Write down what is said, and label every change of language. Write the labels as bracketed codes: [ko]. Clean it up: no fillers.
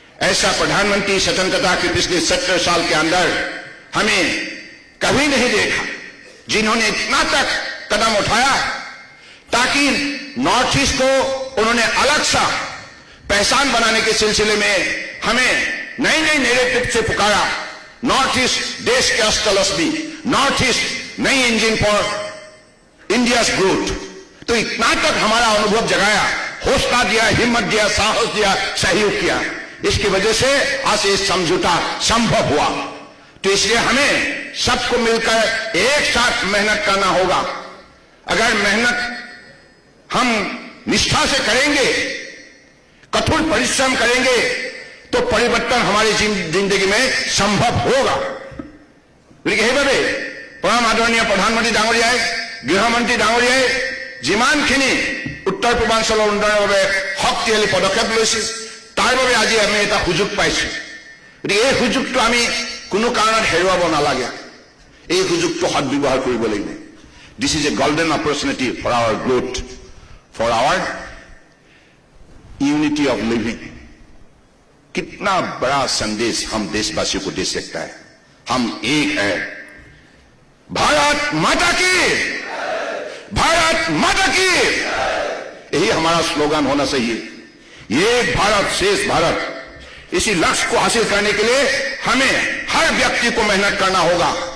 [hi] ऐसा प्रधानमंत्री स्वतंत्रता के पिछले 70 साल के अंदर हमें कभी नहीं देखा जिन्होंने इतना तक कदम उठाया ताकि नॉर्थ ईस्ट को उन्होंने अलग सा पहचान बनाने के सिलसिले में हमें नई नई नैरेटिव से पुकारा नॉर्थ ईस्ट देश के अस्तलस्मी नॉर्थ ईस्ट [en] नई engine for India's growth [hi] तो इतना तक हमारा अनुभव जगाया हौसला दिया हिम्मत दिया साहस दिया सहयोग किया इसकी वजह से आज ये समझौता संभव हुआ। तो इसलिए हमें सबको मिलकर एक साथ मेहनत करना होगा। अगर मेहनत हम निष्ठा से करेंगे, कठोर परिश्रम करेंगे, तो परिवर्तन हमारी जिंदगी में संभव होगा। [as] গতিকে সেইভাবে পৰম আদৰণীয় প্ৰধানমন্ত্ৰী ডাঙৰীয়াই, গৃহমন্ত্ৰী ডাঙৰীয়াই যিমানখিনি উত্তৰ পূৰ্বাঞ্চলৰ উন্নয়নৰ বাবে শক্তিশালী পদক্ষেপ লৈছে, তাৰ বাবে আজি আমি এটা সুযোগ পাইছো। গতিকে এই সুযোগটো আমি কোনো কাৰণত হেৰুৱাব নালাগে। এই সুযোগটো সদ্ব্যৱহাৰ কৰিব লাগিব। [en] This is a golden opportunity for our growth, for our unity of living. [hi] कितना बड़ा संदेश हम देशवासियों को दे सकता है। हम एक है। भारत माता की, भारत माता की, यही हमारा स्लोगन होना चाहिए। ये भारत शेष भारत। इसी लक्ष्य को हासिल करने के लिए हमें हर व्यक्ति को मेहनत करना होगा।